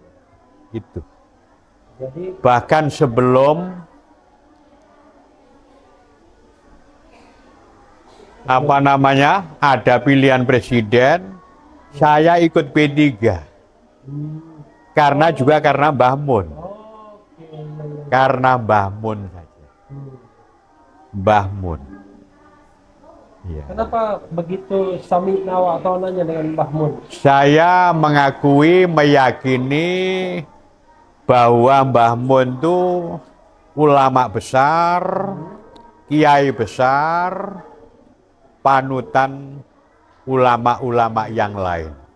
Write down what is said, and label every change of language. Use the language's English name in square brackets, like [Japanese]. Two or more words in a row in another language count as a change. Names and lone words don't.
[Indonesian] Itu. Jadi Bahkan sebelum ada pilihan presiden, saya ikut P3. Karena Mbah Mun. oke. Karena Mbah Mun saja. Mbah Mun. Ya. Kenapa begitu sami nawak atau nanya dengan Mbah Mun? Saya meyakini bahwa Mbah Mun itu ulama besar, kiai besar, panutan ulama-ulama yang lain.